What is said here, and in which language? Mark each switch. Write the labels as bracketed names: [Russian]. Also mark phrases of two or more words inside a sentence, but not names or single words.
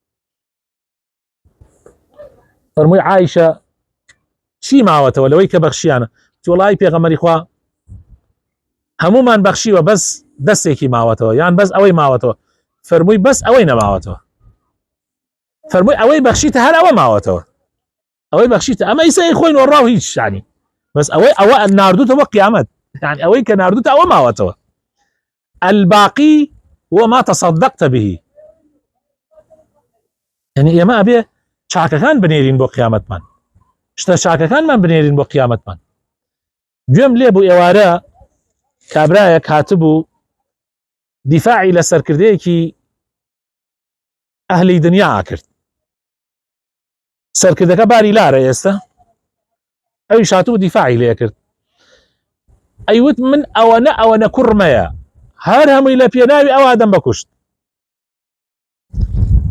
[Central Kurdish] فەرمووی عایشە چی ماوەتەوە لەوەی کە بەخشیانە وەڵای پێغەمبەری خوا هەمومان بەخشیوە بەس دەستێکی ماوەتەوە یان بەس ئەوەی ماوەتەوە فەرمووی بەس ئەوەی نەماوەتەوە فەرمووی ئەوەی بەخشیتە هەر ئەوە ماوەتەوە ئەوەی بەخشیتە ئەمە ئیسای خۆی نۆڕاو هیچ شانی بەس ئەوە ناردوتەوە قیامەت يعني ئەوەی کە ناردوتە ئەوە ماوەتەوە [Arabic] الباقي هو ما تصدقت به [Central Kurdish] يعني ئێمە ئەبێ چاکەکان بنێرین بۆ قیامەتمان شتە چاکەکانمان بنێرین بۆ قیامەتمان گوێم لێ بوو ئێوارە کابرایەک هاتبوو دیفاعی لە سەرکردەیەکی ئەهلی دنیا کرد سەرکردەکە باری لارە ئێستا ئەویش هاتوو دیفاعی لێ کرد ئەیوت من ئەوەنە کوڕمەیە هەر هەمووی لە پێناوی ئەو ئادەم بەکوشت